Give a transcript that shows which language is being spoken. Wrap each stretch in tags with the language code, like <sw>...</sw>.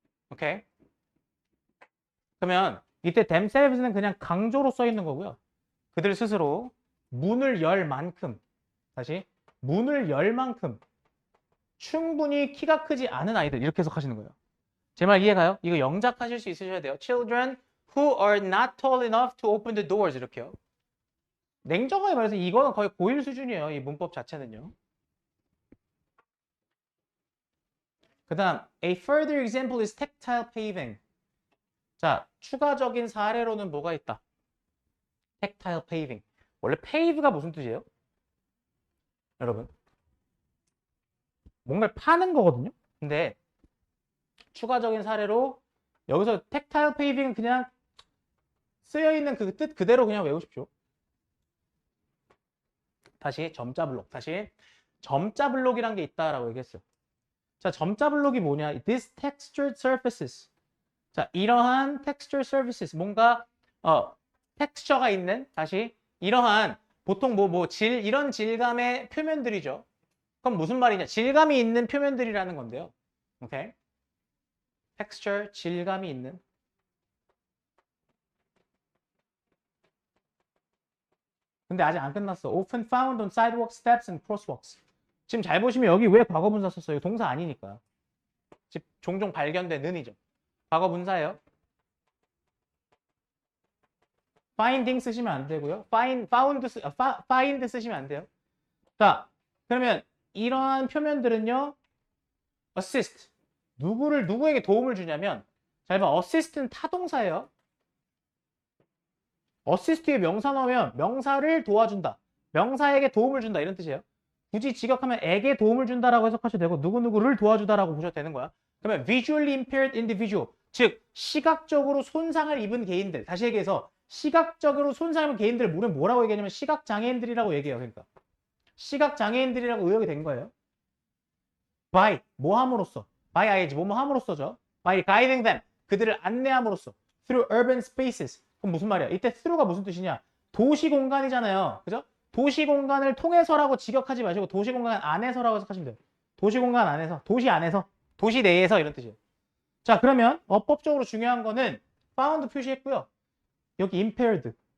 <ko>오케이. 그러면 이때 themselves는 그냥 강조로 써 있는 거고요. 그들 스스로 문을 열 만큼 다시 문을 열 만큼 충분히 키가 크지 않은 아이들 이렇게 해석하시는 거예요. 제 말 이해가요? 이거 영작하실 수 있으셔야 돼요.</ko> <en>Children who are not tall enough to open the doors</en> <ko>이렇게요. 냉정하게 말해서 이거는 거의 고일 수준이에요. 이 문법 자체는요. 그 다음</ko> <en>A further example is tactile paving.</en> <ko>자, 추가적인 사례로는 뭐가 있다?</ko> <en>tactile paving.</en> <ko>원래 pave가 무슨 뜻이에요? 여러분 뭔가를 파는 거거든요. 근데 추가적인 사례로 여기서 tactile paving은 그냥 쓰여있는 그 뜻 그대로 그냥 외우십시오. 다시 점자 블록. 다시 점자 블록이란 게 있다라고 얘기했어요. 자, 점자 블록이 뭐냐?</ko> <en>These textured surfaces.</en> <ko>자, 이러한</ko> <en>textured surfaces.</en> <ko>뭔가 텍스처가 있는 다시 이러한 보통 이런 질감의 표면들이죠. 그럼 무슨 말이냐? 질감이 있는 표면들이라는 건데요. 오케이? texture 질감이 있는 근데 아직 안 끝났어.</ko> <en>Often found on sidewalk steps and crosswalks.</en> <ko>지금 잘 보시면 여기 왜 과거분사 썼어요? 동사 아니니까. 즉 종종 발견된 은이죠. 과거분사예요. finding 쓰시면 안 되고요. find 쓰시면 안 돼요. 자, 그러면 이러한 표면들은요. assist. 누구에게 도움을 주냐면 잘 봐. assist는 타동사예요. assist에 명사 넣으면 명사를 도와준다. 명사에게 도움을 준다. 이런 뜻이에요. 굳이 직역하면 에게 도움을 준다라고 해석하셔도 되고 누구누구를 도와주다라고 보셔도 되는 거야. 그러면</ko> <en>visually impaired individual,</en> <ko>즉 시각적으로 손상을 입은 개인들. 다시 얘기해서 시각적으로 손상을 입은 개인들을 우리는 뭐라고 얘기하냐면 시각장애인들이라고 얘기해요. 그러니까 시각장애인들이라고 의역이 된 거예요. by, 뭐 함으로써. by ing, 뭐뭐 함으로써죠.</ko> <en>by guiding them,</en> <ko>그들을 안내함으로써.</ko> <en>through urban spaces.</en> <ko>그럼 무슨 말이야? 이때 through가 무슨 뜻이냐? 도시 공간이잖아요. 그죠? 도시 공간을 통해서라고 직역하지 마시고 도시 공간 안에서라고 해석하시면 돼요. 도시 공간 안에서, 도시 안에서, 도시 내에서 이런 뜻이에요. 자, 그러면 어법적으로 중요한 거는 found 표시했고요. 여기 impaired.</ko>